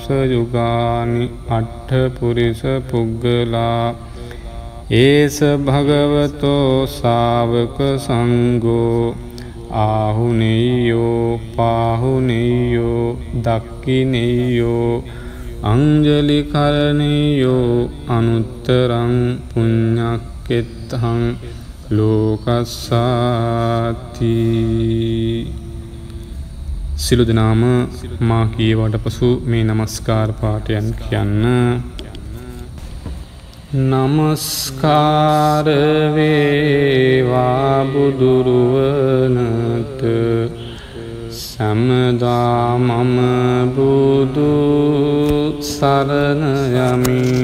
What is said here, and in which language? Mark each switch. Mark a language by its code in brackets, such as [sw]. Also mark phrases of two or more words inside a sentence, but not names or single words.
[pi] යුගානි අට්ඨ පුරිස පුග්ගලා ඒස භගවතෝ ශාවක සංඝෝ ආහුනේයෝ පාහුනේයෝ දක්ඛිනේයෝ අංජලි කරණේයෝ අනුත්තරං පුඤ්ඤක්කෙත්තං ලෝකස්සාති. [si] සිළු දනාම මා කීවට පසු මේ නමස්කාර පාඨයන් කියන්න. නමස්කාර වේවා බුදුරුවනට සමදා මම බුදු සරණ යමි.